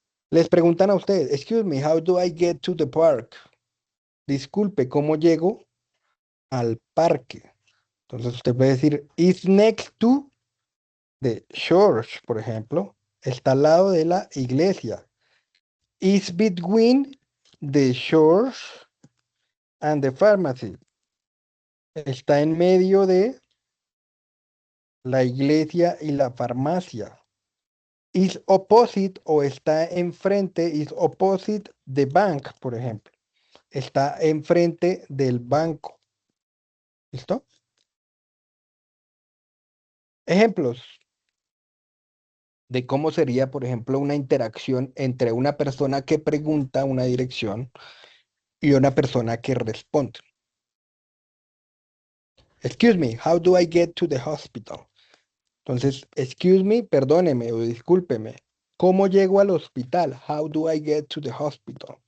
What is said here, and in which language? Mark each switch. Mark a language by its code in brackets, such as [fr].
[es] Les preguntan a ustedes, [en] excuse me, how do I get to the park? [es] Disculpe, ¿cómo llego al parque? Entonces usted puede decir, [en] it's next to the church, [es] por ejemplo, está al lado de la iglesia. [en] Is between the church and the pharmacy. [es] Está en medio de la iglesia y la farmacia. [en] Is opposite [es] o está enfrente, [en] is opposite the bank, [es] por ejemplo. Está enfrente del banco. ¿Listo? Ejemplos de cómo sería, por ejemplo, una interacción entre una persona que pregunta una dirección y una persona que responde. [en] Excuse me, how do I get to the hospital? Entonces, excuse me, [es] perdóneme o discúlpeme. ¿Cómo llego al hospital? [en] How do I get to the hospital?